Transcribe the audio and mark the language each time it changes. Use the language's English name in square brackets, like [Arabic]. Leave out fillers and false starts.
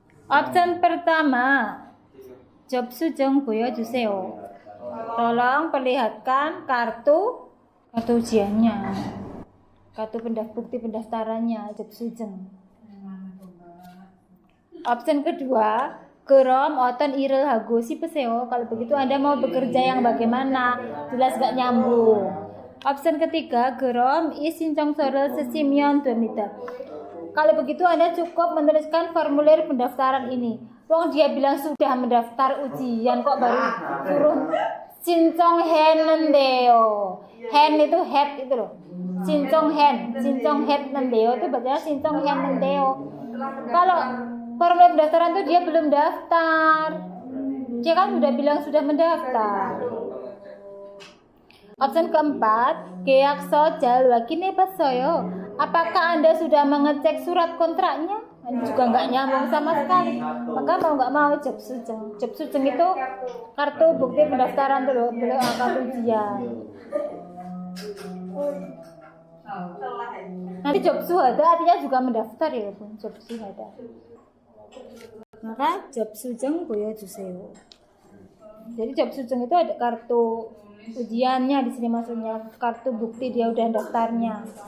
[Indonesian] Option pertama, [Korean] 접수증 보여주세요. [Indonesian] Tolong perlihatkan kartu ujiannya. Kartu bukti pendaftarannya, 접수증. Option kedua, [Korean] 그럼 어떤 일을 하고 싶으세요? [Indonesian] Kalau begitu Anda mau bekerja yang bagaimana? Jelas gak nyambung. Option ketiga, [Korean] 그럼 이 신청서를 쓰시면 됩니다. [Indonesian] Kalau begitu Anda cukup menuliskan formulir pendaftaran ini. Wong dia bilang sudah mendaftar ujian kok baru suruh 신청했는데요. hen itu head itu loh. 신청했는데요 itu bacanya 신청했는데요. Kalau formulir pendaftaran tuh dia belum daftar. Dia kan sudah bilang sudah mendaftar. Option keempat, [Korean] 계약서 잘 확인해봤어요. [Indonesian] Apakah Anda sudah mengecek surat kontraknya? Ini juga nggak nyambung sama sekali. Maka mau nggak mau 접수증. 접수증 itu kartu bukti pendaftaran tuh loh, belum kartu ujian. Nanti 접수하다 artinya juga mendaftar ya, Bun. [Korean] 접수하다. Maka 접수증 보여주세요. [Indonesian] Jadi 접수증 itu ada kartu ujiannya di sini maksudnya, kartu bukti dia udah daftarnya.